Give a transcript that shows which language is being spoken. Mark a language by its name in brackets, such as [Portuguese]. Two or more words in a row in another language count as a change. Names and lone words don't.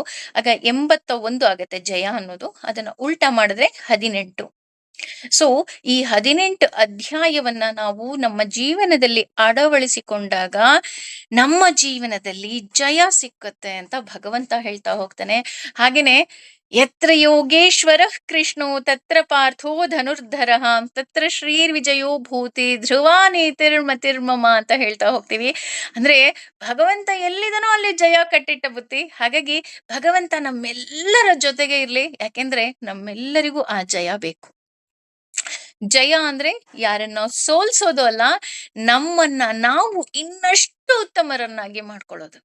[Kannada] ಆಗ 81 ಆಗತ್ತೆ ಜಯ ಅನ್ನೋದು. ಅದನ್ನ ಉಲ್ಟಾ ಮಾಡಿದ್ರೆ 18. ಸೊ ಈ 18 ಅಧ್ಯಾಯವನ್ನ ನಾವು ನಮ್ಮ ಜೀವನದಲ್ಲಿ ಅಳವಡಿಸಿಕೊಂಡಾಗ ನಮ್ಮ ಜೀವನದಲ್ಲಿ ಜಯ ಸಿಕ್ಕುತ್ತೆ ಅಂತ ಭಗವಂತ ಹೇಳ್ತಾ ಹೋಗ್ತಾನೆ. [Sanskrit] ಹಾಗೇನೆ ಯತ್ರ ಯೋಗೇಶ್ವರ ಕೃಷ್ಣೋ ತತ್ರ ಪಾರ್ಥೋ ಧನುರ್ಧರಃ ತತ್ರ ಶ್ರೀರ್ವಿಜಯೋ ಭೂತಿ ಧ್ರುವ ನೀತಿರ್ಮತಿರ್ಮಮ [Kannada] ಅಂತ ಹೇಳ್ತಾ ಹೋಗ್ತೀವಿ. ಅಂದ್ರೆ ಭಗವಂತ ಎಲ್ಲಿದನೋ ಅಲ್ಲಿ ಜಯ ಕಟ್ಟಿಟ್ಟ ಬುತ್ತಿ. ಹಾಗಾಗಿ ಭಗವಂತ ನಮ್ಮೆಲ್ಲರ ಜೊತೆಗೆ ಇರ್ಲಿ, ಯಾಕೆಂದ್ರೆ ನಮ್ಮೆಲ್ಲರಿಗೂ ಆ ಜಯ ಬೇಕು. ಜಯ ಅಂದ್ರೆ ಯಾರನ್ನ ಸೋಲ್ಸೋದು ಅಲ್ಲ, ನಮ್ಮನ್ನ ನಾವು ಇನ್ನಷ್ಟು ಉತ್ತಮರನ್ನಾಗಿ ಮಾಡ್ಕೊಳ್ಳೋದು.